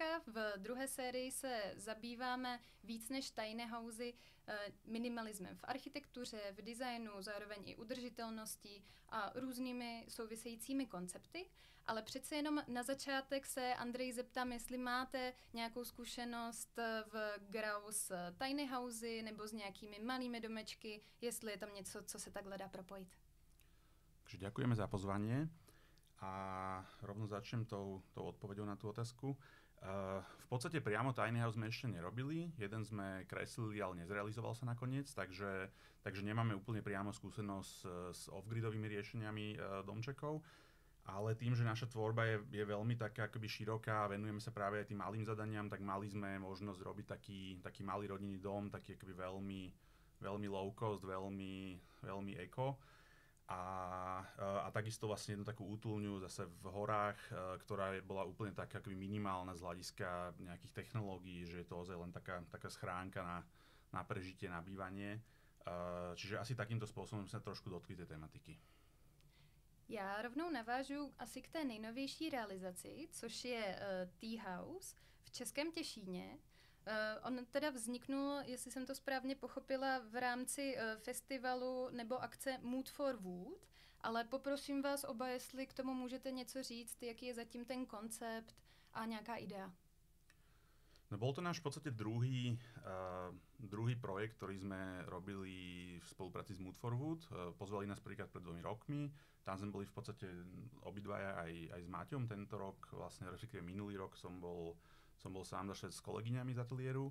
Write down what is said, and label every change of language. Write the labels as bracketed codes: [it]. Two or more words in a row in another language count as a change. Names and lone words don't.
[cs] V druhé sérii se zabýváme víc než [en] tiny housey [cs] minimalismem v architektuře, v designu, zároveň i udržitelností a různými souvisejícími koncepty. Ale přece jenom na začátek se Andrej zeptám, jestli máte nějakou zkušenost v Grau s [en] tiny housey [cs] nebo s nějakými malými domečky, jestli je tam něco, co se takhle dá propojit. [sk] Takže ďakujeme za pozvanie a rovno začnem tou odpoveďou na tú otázku. V podstate priamo [en] tiny house [sk] sme ešte nerobili, jeden sme kreslili, ale nezrealizoval sa nakoniec, takže nemáme úplne priamo skúsenosť s off-gridovými riešeniami domčekov, ale tým, že naša tvorba je veľmi taká akoby široká a venujeme sa práve aj tým malým zadaniam, tak mali sme možnosť robiť taký malý rodinný dom, taký akoby veľmi [en] low cost, [sk] veľmi eko. A takisto vlastne jednu takú útulňu zase v horách, ktorá bola úplne taká akoby minimálna z hľadiska nejakých technológií, že je to ozaj len taká schránka na prežitie, na bývanie. Čiže asi takýmto spôsobom sme sa trošku dotkli tej tematiky. [cs] Já rovnou navážu asi k té nejnovější realizaci, což je Tea House v Českém Těšíně. On teda vzniknul, jestli jsem to správně pochopila, v rámci festivalu nebo akce Mood for Wood, ale poprosím vás oba, jestli k tomu můžete něco říct, jaký je zatím ten koncept a nějaká idea. [sk] No bol to náš v podstate druhý projekt, ktorý sme robili v spolupráci s Mood for Wood. Pozvali nás prvýkrát pred 2 rokmi. Tam sme boli v podstate obidvaja aj s Maťom tento rok, vlastne respektíve minulý rok som bol sám s kolegyňami z ateliéru.